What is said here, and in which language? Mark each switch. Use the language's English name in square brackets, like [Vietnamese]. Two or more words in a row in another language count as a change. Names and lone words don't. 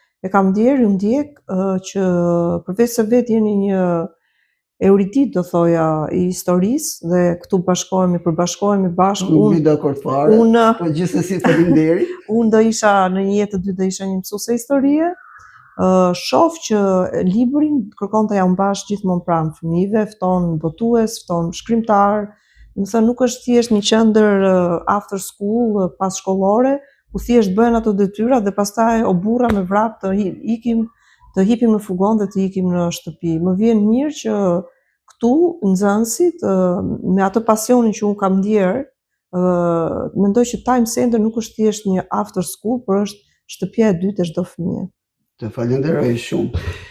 [Albanian] E kam ndjerë, ju ndjek, ë, që përveç se vetë jeni një eruditë, do thoja, i historisë dhe këtu bashkohemi, përbashkohemi bashkë, Nuk unë jam dakord fare, unë po gjithsesi faleminderit. Unë do isha në një jetë të dytë, do isha një mësuese historie. Ë, shoh që librin kërkon ta ja mbash gjithmonë pranë fëmijëve, fton botues, fton shkrimtar. Do të thënë, nuk është thjesht një qendër, ë, [English] after school, [Albanian] ë, pas shkollore, ku thjesht bëhen ato detyra dhe pastaj o burra me vrap të hi-, ikim, të hipim në fugon dhe të ikim në shtëpi. Më vjen mirë që këtu nxënësit, ë, me atë pasionin që unë kam ndjerë, ë, mendoj që Time Center nuk është thjesht një [English] after school, [Albanian] por është shtëpia e dytë e çdo fëmie. Të falenderoj shumë.